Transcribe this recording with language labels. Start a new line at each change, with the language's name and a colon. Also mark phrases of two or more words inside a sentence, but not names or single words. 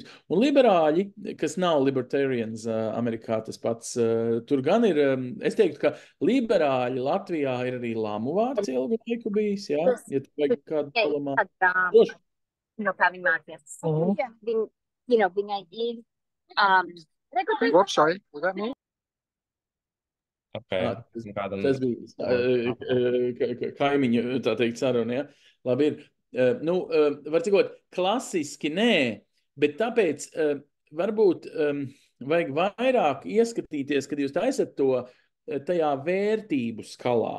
Latvian: Un liberāļi, kas nav libertarians Amerikā, tas pats, tur gan ir, es teiktu, ka liberāļi Latvijā ir arī lamu vārds ilgu laiku bijis, jā? Ja tu vajag kādu palamā. Došu. Kā viņi mācījās. Viņai ir...
English: What, sorry? Was that me? Okay.
Latvian: Tas bija kaimiņu, tā teikt, saruna, ja? Labi ir. Var cikot, klasiski nē, bet tāpēc varbūt vajag vairāk ieskatīties, kad jūs taisat to tajā vērtību skalā.